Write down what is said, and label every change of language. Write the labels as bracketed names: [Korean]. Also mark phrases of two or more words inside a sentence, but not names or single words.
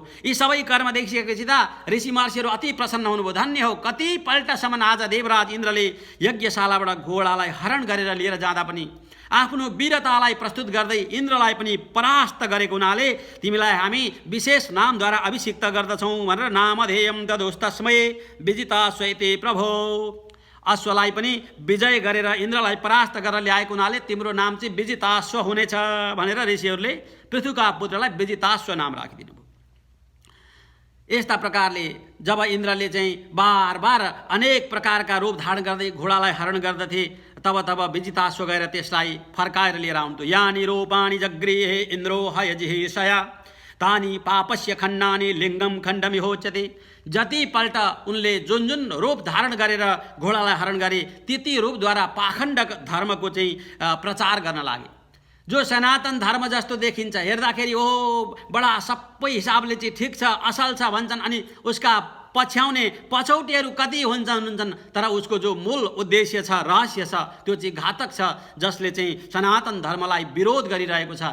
[Nepali] यी सबै कर्म देखिसकेपछि त ऋषि महर्षिहरू अति प्रसन्न हुनुभयो, धन्य हो, कतिपल्टसम्म आज देवराज इन्द्रले यज्ञशालाबाट घोडालाई हरण गरेर लिएर जाँदा पनि आफ्नो वीरतालाई प्रस्तुत गर्दै इन्द्रलाई पनि परास्त गरेको हुनाले तिमीलाई हामी विशेष नामद्वारा अभिषिक्त गर्दछौँ भनेर [Sanskrit] नामधेयम ददोस्तस्मै विजिताश्वैते प्रभो। [Nepali] अश्वलाई पनि विजय गरेर इन्द्रलाई परास्त गरेर ल्याएको हुनाले तिम्रो नाम चाहिँ विजिताश्व हुनेछ भनेर ऋषिहरूले पृथुका पुत्रलाई विजिताश्व नाम राखिदिनु भयो। यस्ता प्रकारले जब इन्द्रले चाहिँ बार बार अनेक प्रकारका रूप धारण गर्दै घोडालाई हरण गर्दथे, तब विजिताश्व गएर त्यसलाई फर्काएर लिएर आउँथ्यो। [Sanskrit] यानि रूपाणि जगृहे इन्द्रो हयजिहिषया तानि पापस्य खण्डानि लिङ्गम खण्डमिहोच्यते। [Nepali] जतिपल्ट उनले जुन जुन रूप धारण गरेर घोडालाई हरण गरे ती रूपद्वारा पाखण्ड धर्मको चाहिँ प्रचार गर्न लागे। जो सनातन धर्म जस्तो देखिन्छ, हेर्दाखेरि ओ बडा सबै हिसाबले चाहिँ ठिक छ, असल छ भन्छन्, अनि उसका पछ्याउने पछौटेहरू कति हुन्छन्, तर उसको जो मूल उद्देश्य छ, रहस्य छ, त्यो चाहिँ घातक छ, जसले चाहिँ सनातन धर्मलाई विरोध गरिरहेको छ।